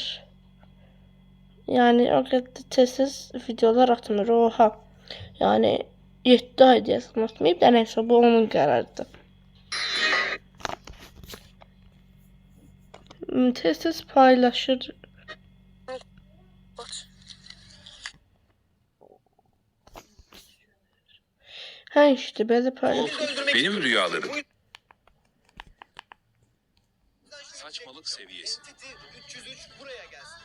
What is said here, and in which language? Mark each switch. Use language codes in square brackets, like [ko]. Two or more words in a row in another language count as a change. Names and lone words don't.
[az] Yani o qədər tez videolar atmır. [tr] Oha. [az] Yani 7 ay deyəsən atmayıb da neysə, bu onun qərarıdır. Tez paylaşır. [tr] Ha işte böyle paylaşır. Benim rüyalarım. Saçmalık seviyesi. 303 buraya gelsin.